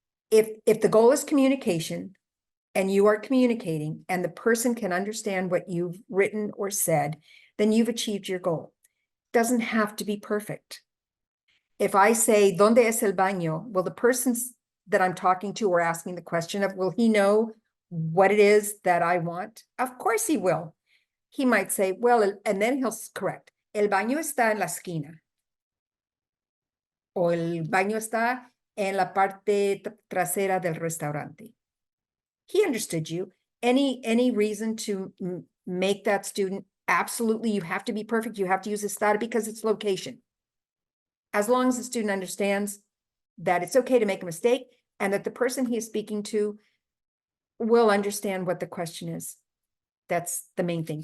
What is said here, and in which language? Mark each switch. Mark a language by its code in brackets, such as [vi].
[en] If the goal is communication and you are communicating and the person can understand what you've written or said, then you've achieved your goal. It doesn't have to be perfect. If I say, [es] ¿Dónde es el baño? [en] Well, the person that I'm talking to or asking the question of, will he know what it is that I want? Of course he will. He might say, well, and then he'll correct. [es] El baño está en la esquina. O el baño está en la parte trasera del restaurante. [en] He understood you. Any reason to make that student absolutely, you have to be perfect, you have to use estar because it's location. As long as the student understands that it's okay to make a mistake and that the person he is speaking to will understand what the question is. That's the main thing.